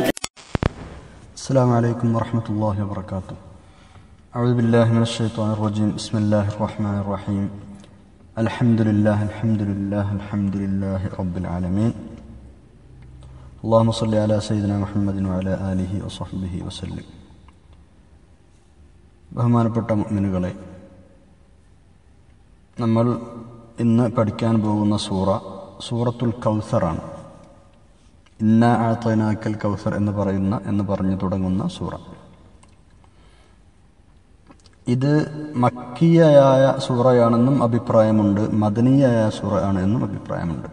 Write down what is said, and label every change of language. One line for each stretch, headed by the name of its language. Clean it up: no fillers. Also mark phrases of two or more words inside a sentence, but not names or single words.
Arabic: السلام عليكم ورحمة الله وبركاته. أعوذ بالله من الشيطان الرجيم. بسم الله الرحمن الرحيم. الحمد لله رب العالمين. اللهم صل على سيدنا محمد وعلى آله وصحبه وسلم.
Malayalam: ബഹുമാനപ്പെട്ട മുഅ്മിനുകളെ, നമ്മൾ ഇന്ന് പഠിക്കാൻ പോകുന്ന സൂറത്തുൽ കൗസറാണ്.
Arabic: إنا أعطيناك الكوثر
Malayalam: എന്ന് പറഞ്ഞു തുടങ്ങുന്ന സൂറ. ഇത് മക്കിയയായ സൂറയാണെന്നും അഭിപ്രായമുണ്ട്, മദനിയായ സൂറ ആണ് എന്നും അഭിപ്രായമുണ്ട്.